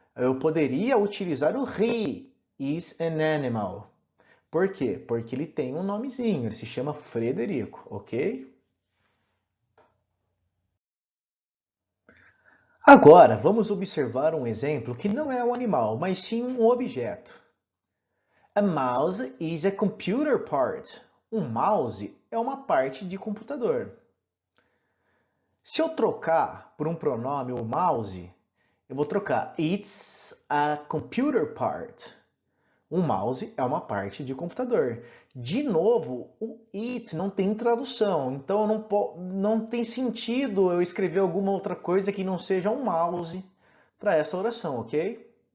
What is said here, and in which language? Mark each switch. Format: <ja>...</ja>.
<pt>Eu poderia utilizar o</pt> <en>he is an animal.</en> <pt>Por quê? Porque ele tem um nomezinho, ele se chama Frederico, ok? Agora, vamos observar um exemplo que não é um animal, mas sim um objeto.</pt> <en>A mouse is a computer part.</en> <pt>Um mouse é uma parte de computador. Se eu trocar por um pronome o mouse, eu vou trocar</pt> <en>it's a computer part.</en> <pt>Um mouse é uma parte de computador. De novo, o it não tem tradução, então não tem sentido eu escrever alguma outra coisa que não seja um mouse para essa oração, ok?</pt>